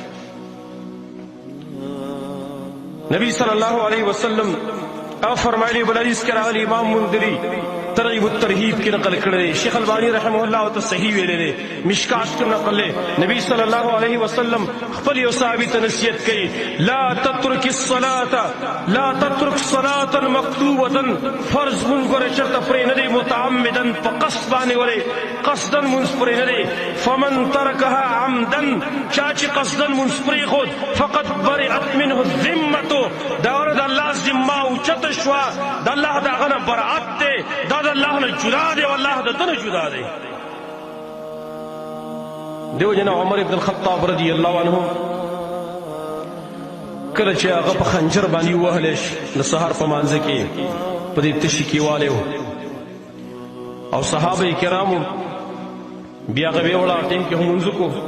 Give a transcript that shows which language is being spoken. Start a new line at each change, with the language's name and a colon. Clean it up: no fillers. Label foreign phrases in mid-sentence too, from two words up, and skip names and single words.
Pashto: نبی
Arabic: صلی الله علیه وسلم
Pashto: او فرمایلی بل حدیث کې راغلی، امام منذری ترغیب الترهیب کې نقل کړی، شیخ البانی
Arabic: رحمه الله
Pashto: ته صحیح ویلی دی، مشکات کې نقل دی. نبی
Arabic: صلی الله علیه وسلم
Pashto: خپل یو صحابي ته نصیحت کوي،
Arabic: لا تترک الصلاة، لا تترک صلاة مکتوبة.
Pashto: فرض مونځ ګوره چېرته پرې نه دی، متعمدا په قصد باندې ولې قصدا مونځ پرې نه دی.
Arabic: فمن ترکها عمدا،
Pashto: چا چې قصدا مونځ پرېښود
Arabic: فقط برئت منه الذمة،
Pashto: دا ورته د الله ذمه اوچته شوه، د الله د هغه نه برأت دی، دا د الله نه جدا دی او الله د ده نه جدا دی. دیو جنا عمر ابن الخطاب
Arabic: رضی الله عنه
Pashto: کله چې هغه په خنجر باندې ووهلی د سهار په مانځه کې په دې تشي کې والی و او صحابه کرامو بیا هغه ویې وړه ټیم کې هم لمونځ وکړو.